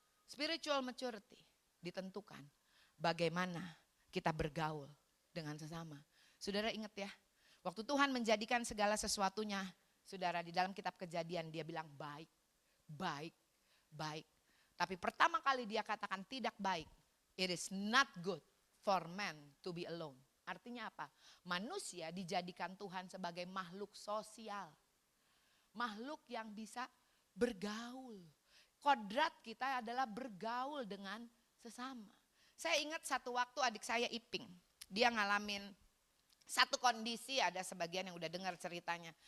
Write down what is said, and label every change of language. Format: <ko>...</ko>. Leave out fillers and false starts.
<en>Spiritual maturity</en> <id>ditentukan bagaimana kita bergaul dengan sesama. Saudara ingat ya, waktu Tuhan menjadikan segala sesuatunya, saudara di dalam kitab Kejadian dia bilang baik, baik, baik. Tapi pertama kali dia katakan tidak baik.</id> <en>It is not good for man to be alone.</en> <id>Artinya apa? Manusia dijadikan Tuhan sebagai makhluk sosial. Makhluk yang bisa bergaul. Kodrat kita adalah bergaul dengan sesama. Saya ingat satu waktu adik saya Iping. Dia ngalamin satu kondisi, ada sebagian yang udah dengar ceritanya.</id>